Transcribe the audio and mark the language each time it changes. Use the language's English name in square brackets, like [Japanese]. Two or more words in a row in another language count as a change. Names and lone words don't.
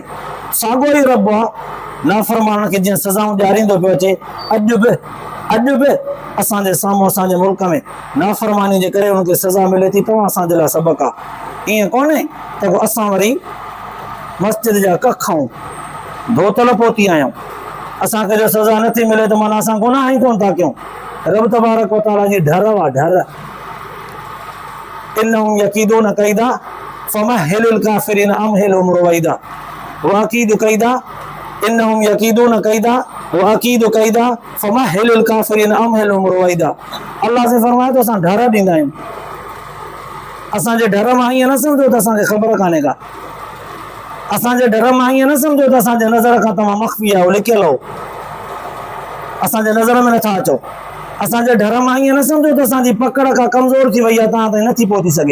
[Sindhi] साॻियो ई रब आहे नाफ़रमाननि खे जीअं सज़ाऊं ॾियारींदो पियो अचे, अॼु बि असांजे साम्हूं असांजे मुल्क में नाफ़रमानी जे करे उनखे सज़ा मिले थी, तव्हां असांजे लाइ सबक़ु आहे। ईअं कोन्हे त पोइ असां वरी मस्जिद जा कख ऐं धोतल पोती आहियूं, असांखे जो सज़ा नथी मिले त माना असां गुनाह ई कोन था कयूं। रब [Arabic] تبارك وتعالى [Sindhi] जी ढर आहे, ढर। [Arabic] إنهم يكيدون كيدا فمهل الكافرين أمهلهم رويدا وأكيد كيدا إنهم يكيدون كيدا وأكيد كيدا فمهل الكافرين أمهلهم رويدا. [Sindhi] अल्लाह से फरमाए तो असां ढर ॾींदा आहियूं। असांजे ढर मां ईअं न सम्झो त असांखे ख़बर कान्हे का, असांजे ढर मां ईअं न सम्झो त असांजे नज़र खां तव्हां मख़फ़ी आहियो, लिकियल हो, असांजे नज़र में नथा अचो। असांजे ढर मां ईअं न सम्झो त असांजी पकड़ खां कमज़ोर थी वई आहे, तव्हां ताईं नथी पहुची सघे।